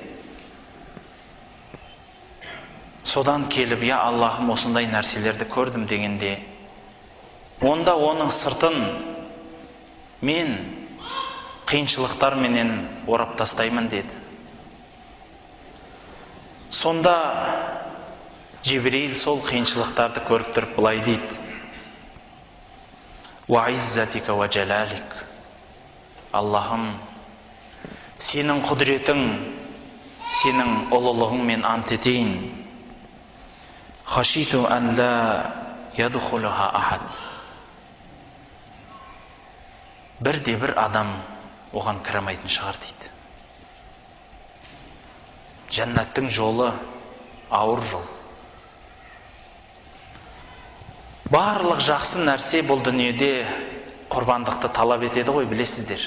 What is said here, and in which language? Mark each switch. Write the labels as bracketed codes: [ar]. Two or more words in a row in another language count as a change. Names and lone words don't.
[kk] Содан келіп, я Аллахым, осындай нәрселерді көрдім дегенде, онда оның сыртын мен қиыншылықтар менен орап тастаймын деді. Сонда Жебрейл сол қиыншылықтарды көріп тұрып былай дейді: [ar] وعزتك وجلالك. [kk] Аллахым, сенің құдіретің, сенің ұлылығыңмен ант етейін. [ar] خشيت أن لا يدخلها أحد. [kk] Бірде-бір адам оған кіремейтін шығар дейді. Жәннаттың жолы ауыр жол. Барлық жақсы нәрсе бұл дүниеде құрбандықты талап етеді ғой, білесіздер.